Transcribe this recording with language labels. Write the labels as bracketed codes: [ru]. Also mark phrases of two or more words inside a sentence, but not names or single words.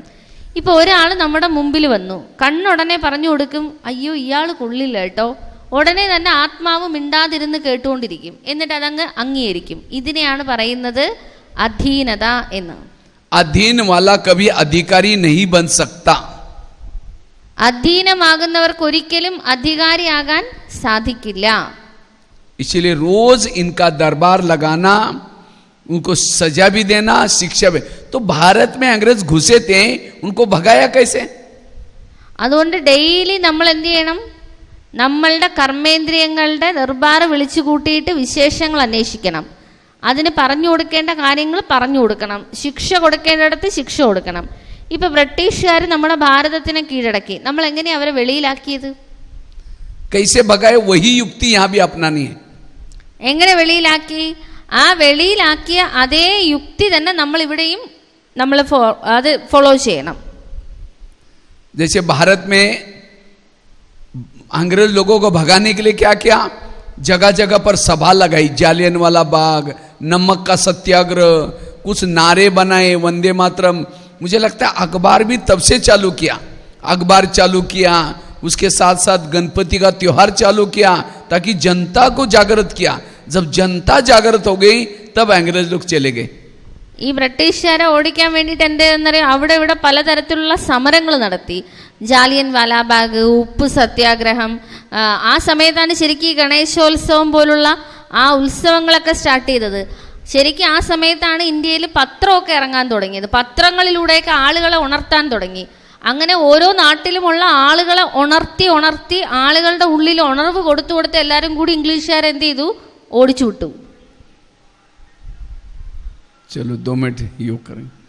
[ml] ഇപ്പോൾ ഒരാൾ നമ്മുടെ മുമ്പിൽ വന്നു, കണ്ണുടനെ പറഞ്ഞു കൊടുക്കും, അയ്യോ ഇയാൾ കൊള്ളില്ല കേട്ടോ, ഉടനെ തന്നെ ആത്മാവ് മിണ്ടാതിരുന്ന് കേട്ടുകൊണ്ടിരിക്കും, എന്നിട്ട് അതങ്ങ് അംഗീകരിക്കും. ഇതിനെയാണ് പറയുന്നത് അധീനത എന്ന്. [hi] अधीन वाला कभी अधिकारी नहीं बन सकता. [ml] അധീനമാകുന്നവർക്ക് ഒരിക്കലും അധികാരിയാകാൻ സാധിക്കില്ല. [hi] इसलिए रोज इनका दरबार लगाना, उनको सजा भी देना, शिक्षा भी. तो भारत में अंग्रेज घुसे थे, उनको भगाया कैसे? [ml] അതുകൊണ്ട് ഡെയിലി നമ്മൾ എന്ത് ചെയ്യണം? നമ്മളുടെ കർമ്മേന്ദ്രിയങ്ങളുടെ ദർബാർ വിളിച്ചു കൂട്ടിയിട്ട് വിശേഷങ്ങൾ അന്വേഷിക്കണം. അതിന് പറഞ്ഞു കൊടുക്കേണ്ട കാര്യങ്ങൾ പറഞ്ഞു കൊടുക്കണം, ശിക്ഷ കൊടുക്കേണ്ടിടത്ത് ശിക്ഷ കൊടുക്കണം. ഇപ്പൊ ബ്രിട്ടീഷുകാർ നമ്മുടെ ഭാരതത്തിനെ കീഴടക്കി, നമ്മൾ എങ്ങനെയാ അവരെ വെളിയിലാക്കിയത്? [hi] कैसे भगाए वही युक्ति यहाँ भी अपनानी है. [ml] എങ്ങനെ വെളിയിലാക്കി? ആ വെളിയിലാക്കിയ അതേ യുക്തി തന്നെ നമ്മൾ ഇവിടെയും അത് ഫോളോ ചെയ്യണം. [hi] जैसे भारत में अंग्रेज लोगों को भगाने के लिए क्या किया? जगह जगह पर सभा लगाई, जालियनवाला बाग, नमक का सत्याग्रह, कुछ नारे बनाए, वंदे मातरम. मुझे लगता है अखबार भी तब से चालू किया, अखबार चालू किया, उसके साथ साथ गणपति का त्योहार चालू किया, ताकि जनता को जागृत किया. जब जनता जागृत हो गई तब अंग्रेज लोग चले गए. [ml] ഈ ബ്രിട്ടീഷുകാരെ ഓടിക്കാൻ വേണ്ടിയിട്ട് എന്തെന്നറിയാം, അവിടെ ഇവിടെ പലതരത്തിലുള്ള സമരങ്ങൾ നടത്തി. ജാലിയൻ വാലാബാഗ്, ഉപ്പ് സത്യാഗ്രഹം. ആ സമയത്താണ് ശരിക്കും ഗണേശോത്സവം പോലുള്ള ആ ഉത്സവങ്ങളൊക്കെ സ്റ്റാർട്ട് ചെയ്തത്. ശരിക്കും ആ സമയത്താണ് ഇന്ത്യയിൽ പത്രമൊക്കെ ഇറങ്ങാൻ തുടങ്ങിയത്. പത്രങ്ങളിലൂടെയൊക്കെ ആളുകളെ ഉണർത്താൻ തുടങ്ങി. അങ്ങനെ ഓരോ നാട്ടിലുമുള്ള ആളുകളെ ഉണർത്തി ആളുകളുടെ ഉള്ളിൽ ഉണർവ് കൊടുത്ത് എല്ലാവരും കൂടി ഇംഗ്ലീഷുകാർ എന്ത് ചെയ്തു? ഓടിച്ചു വിട്ടു. [hi] चलो 2 मिनट योग करें.